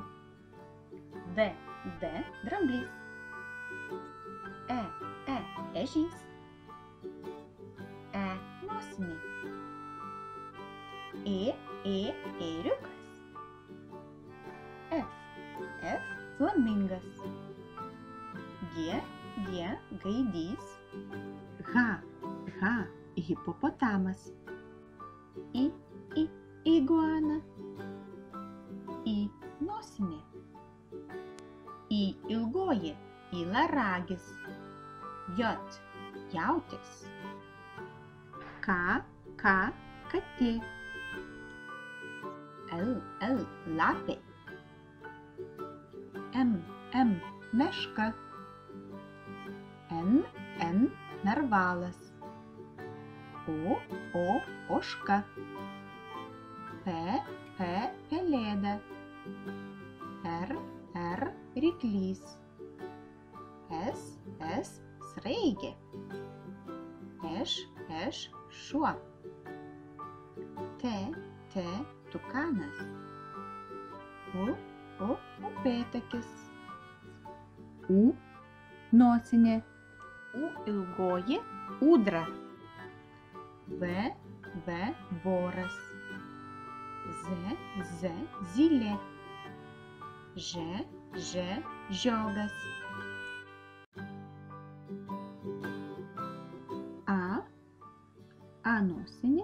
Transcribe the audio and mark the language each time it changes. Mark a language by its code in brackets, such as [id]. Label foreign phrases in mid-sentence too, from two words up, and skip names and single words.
[lt] D dramblys. E ežys. E nosinė. Ėriukas. F flamingas. G gaidys. H hipopotamas. I iguana. I nosinė. I ilgoji ylaragis. J jautis. K katė. L lapė. M meška. N narvalas. O ožka. P pelėda. R ryklys. S sraigė. Š šuo. T tukanas. U upėtakis. U nosinė. U ilgoji ūdra. V voras. Z zylė. Ž žiogas. A nosinė.